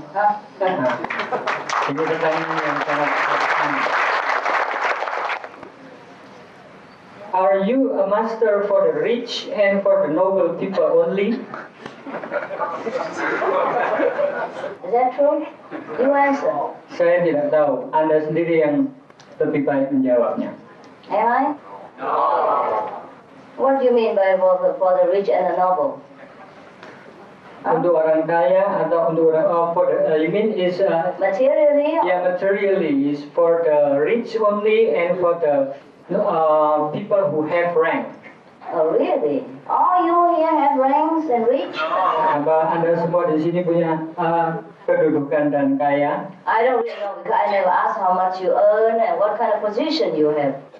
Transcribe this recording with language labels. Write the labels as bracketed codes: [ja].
[id] Ini pertanyaan yang sangat penting. [en] Are you a Master for the rich and for the noble people only? Is that true? You answer. [id] Saya tidak tahu. Anda sendiri yang lebih baik menjawabnya. [en] Am I? No. What do you mean by for the rich and the noble? [id] Untuk orang kaya atau untuk orang [en] you mean is materially? Yeah, materially is for the rich only and for the people who have rank. Oh really? All you here have ranks and rich? [id] Apa Anda semua di sini punya kedudukan dan kaya? [en] I don't really know because I never asked how much you earn and what kind of position you have.